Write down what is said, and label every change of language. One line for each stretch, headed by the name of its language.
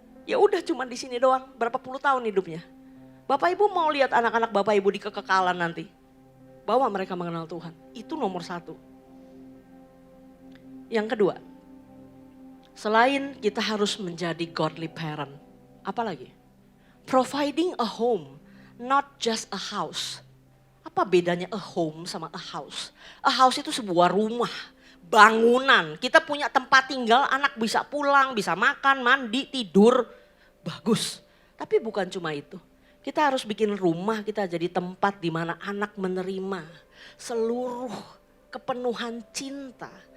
Indonesian: Ya udah cuma di sini doang, berapa puluh tahun hidupnya. Bapak Ibu mau lihat anak-anak Bapak Ibu di kekekalan nanti. Bawa mereka mengenal Tuhan, itu nomor satu. Yang kedua, selain kita harus menjadi
English: godly parent,
Indonesian: apa lagi?
English: Providing a home, not just a house.
Indonesian: Apa bedanya a home sama a house? A house itu sebuah rumah. Bangunan, kita punya tempat tinggal, anak bisa pulang, bisa makan, mandi, tidur, bagus. Tapi bukan cuma itu, kita harus bikin rumah kita jadi tempat di mana anak menerima seluruh kepenuhan cinta.